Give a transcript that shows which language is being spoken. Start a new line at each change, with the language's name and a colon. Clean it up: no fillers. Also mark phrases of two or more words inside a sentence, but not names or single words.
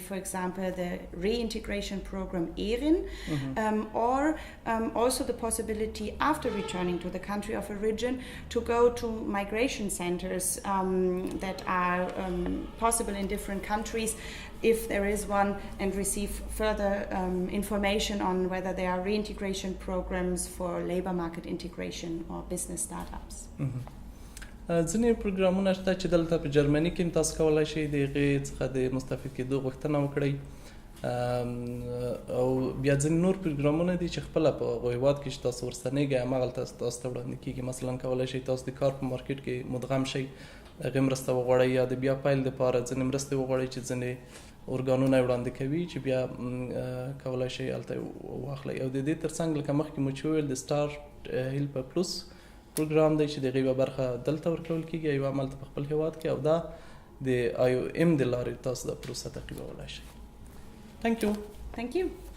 English: For example, the reintegration program ERIN, or also the possibility after returning to the country of origin to go to migration centers that are possible in different countries if there is one, and receive further information on whether there are reintegration programs for labor market integration or business startups.
Pashto: ځینې پروګرامونه شته چې دلته په جرمني کې تاسو کولی شئ د هغې څخه د مستفید کېدو غوښتنه وکړئ او بیا ځینې نور پروګرامونه دي چې خپله په هغو هېواد کې چې تاسو ورستنېږئ هماغلته تاسو ته وړاندې کېږي مثلا کولی شئ تاسو د کار په مارکیټ کې مدغم شئ هغې مرسته وغواړئ یا د بیا پیل دپاره ځینې مرستې وغواړئ چې ځینې ارګانونه وړاندې کوي چې بیا کولی شئ هلته واخلئ او د دې ترڅنګ لکه مخکې مو چې وویل د Starthilfe Plus پروګرام دی چې د هغې یوه برخه دلته ورکول کېږي یوه هملته په خپل هېواد کې او دا د IOM د لارې تاسو دا پروسه تعقیبولی شئ
English: Thank you. Thank you.